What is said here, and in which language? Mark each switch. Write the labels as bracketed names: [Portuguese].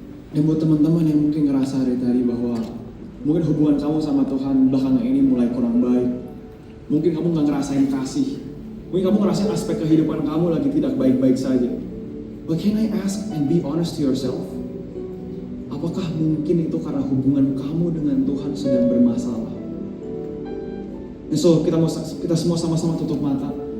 [Indonesian] Dan buat teman-teman yang mungkin ngerasa dari tadi bahwa mungkin hubungan kamu sama Tuhan belakangan ini mulai kurang baik. Mungkin kamu gak ngerasain kasih. Mungkin kamu ngerasain aspek kehidupan kamu lagi tidak baik-baik saja. [English] But can I ask and be honest to yourself? [Indonesian] Apakah mungkin itu karena hubungan kamu dengan Tuhan sedang bermasalah? [English] And so [Indonesian] kita semua sama-sama tutup mata.